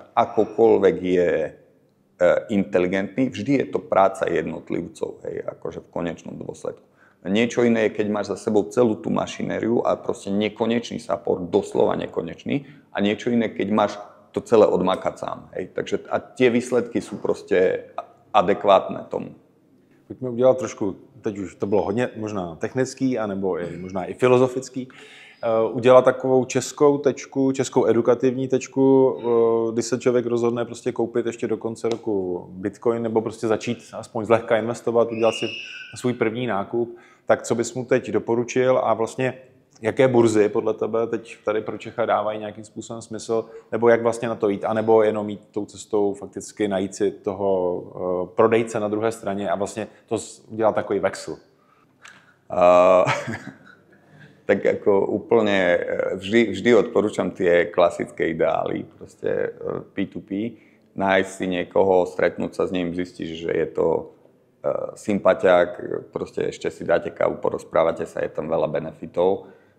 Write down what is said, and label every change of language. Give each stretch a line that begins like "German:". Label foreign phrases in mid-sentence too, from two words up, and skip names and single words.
Slovak: Akokoľvek je inteligentný, vždy je to práca jednotlivcov, hej, akože v konečnom dôsledku. Niečo iné je, keď máš za sebou celú tú mašinériu a proste nekonečný support, doslova nekonečný. A niečo iné, keď máš to celé odmakať sám. Hej. Takže a tie výsledky sú proste adekvátne tomu.
Czech: Pojďme udělat trošku, teď už to bylo hodně možná technický, anebo možná i filozofický, udělat takovou českou tečku, českou edukativní tečku, kdy se člověk rozhodne prostě koupit ještě do konce roku Bitcoin, nebo prostě začít aspoň zlehka investovat, udělat si svůj první nákup, tak co bys mu teď doporučil a vlastně jaké burzy podle tebe teď tady pro Čecha dávají nějakým způsobem smysl, nebo jak vlastně na to jít, anebo jenom jít tou cestou fakticky najít si toho prodejce na druhé straně a vlastně to udělat takový vexel?
Slovak: Tak ako úplne vždy odporúčam tie klasické ideály, proste P2P, nájsť si niekoho, stretnúť sa s ním, zistíš, že je to sympatiák, proste ešte si dáte kávu, porozprávate sa, je tam veľa benefitov.